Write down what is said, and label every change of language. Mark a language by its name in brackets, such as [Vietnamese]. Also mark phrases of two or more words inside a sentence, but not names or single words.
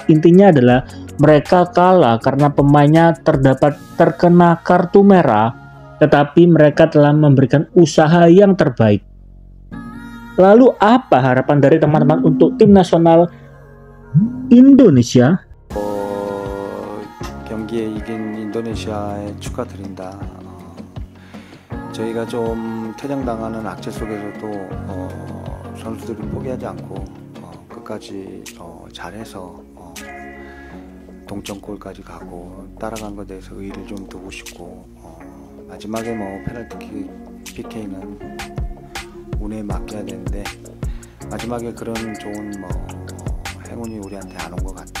[Indonesian] Intinya adalah mereka kalah karena pemainnya terkena kartu merah, tetapi mereka telah memberikan usaha yang terbaik. Lalu apa harapan dari teman-teman untuk tim nasional Indonesia? [Korean] 경기에 이긴 인도네시아에 축하드린다. 저희가 좀 퇴장당하는 악재 속에서도 선수들이 포기하지 않고 끝까지 잘해서 동점골까지 가고 따라간 것에 대해서 의의를 좀 두고 싶고, 마지막에 페널티 PK는 운에 맡겨야 되는데 마지막에 그런 좋은 행운이 우리한테 안 온 것 같다.